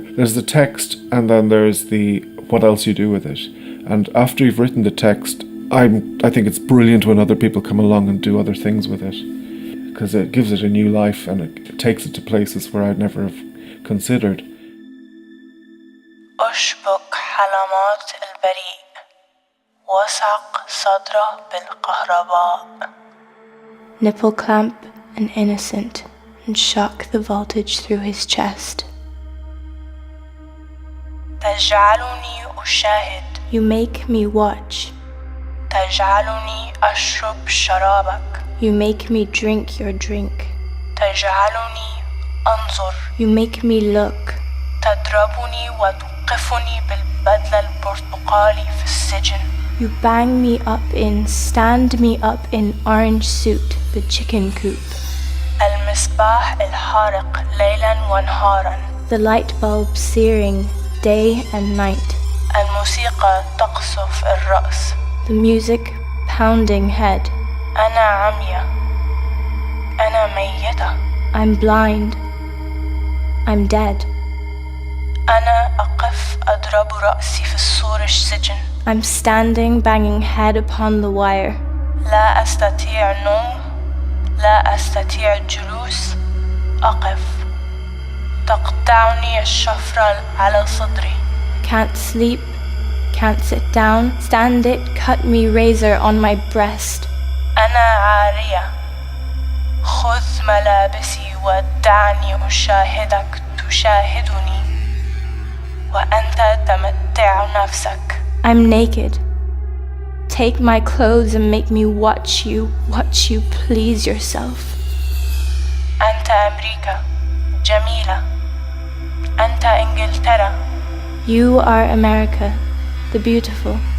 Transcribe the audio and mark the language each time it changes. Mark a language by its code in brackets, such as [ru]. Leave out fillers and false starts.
[en] There's the text, and then there's the what else you do with it. And after you've written the text, I think it's brilliant when other people come along and do other things with it, because it gives it a new life and it takes it to places where I'd never have considered. [ar] أشبك حلمات البريء وثق صدره بالكهرباء. [en] Nipple clamp an innocent and shock the voltage through his chest. [ar] تجعلني أشاهد. [en] You make me watch. [ar] تجعلني أشرب شرابك. [en] You make me drink your drink. [ar] تجعلني أنظر. [en] You make me look. [ar] تضربني وتوقفني بالبدلة البرتقالي في السجن. [en] You bang me up in, stand me up in orange suit, the chicken coop. [ar] المصباح الحارق ليلا ونهارا. [en] The light bulb searing day and night. [ar] الموسيقى تقصف الرأس. [en] The music pounding head. [ar] أنا عمية. أنا ميتة. [en] I'm blind. I'm dead. [ar] أنا أقف أضرب رأسي في السور السجن. [en] I'm standing banging head upon the wire. [ar] لا أستطيع نوم. لا أستطيع الجلوس. أقف. تقطعني الشفرة على صدري. [en] Can't sleep. Can't sit down. Stand it, cut me razor on my breast. [ar] أنا عارية. خذ ملابسي ودعني أشاهدك تشاهدني وأنت تمتع نفسك. [en] I'm naked. Take my clothes and make me watch you please yourself. [ar] أنت أمريكا جميلة. أنت إنجلترا. [en] You are America, the beautiful.